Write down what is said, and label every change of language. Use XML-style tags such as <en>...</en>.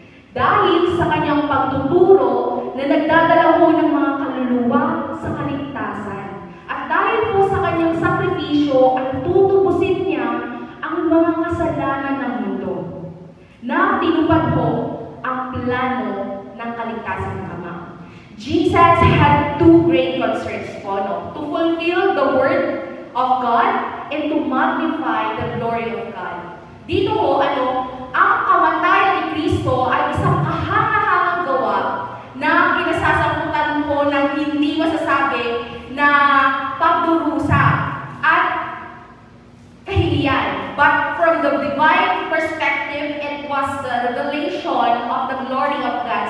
<tl>Dahil sa kanyang pagtuturo na nagdadala ho ng mga kaluluwa sa kaligtasan. At dahil po sa kanyang sakripisyo ay tutubusin niya ang mga kasalanan ng mundo. Na tinupad ho ang plano ng kaligtasan ng Ama.</tl> <en>Jesus had two great concerns po, no? To fulfill the Word of God and to magnify the glory of God.</en> <tl>Dito ho, ang kamatayan ni Kristo ay isang kahangahangang gawa na kinasasakutan po ng hindi masasabi na pagdurusa at kahiliyan.</tl> <en>But from the divine perspective, it was the revelation of the glory of God.</en>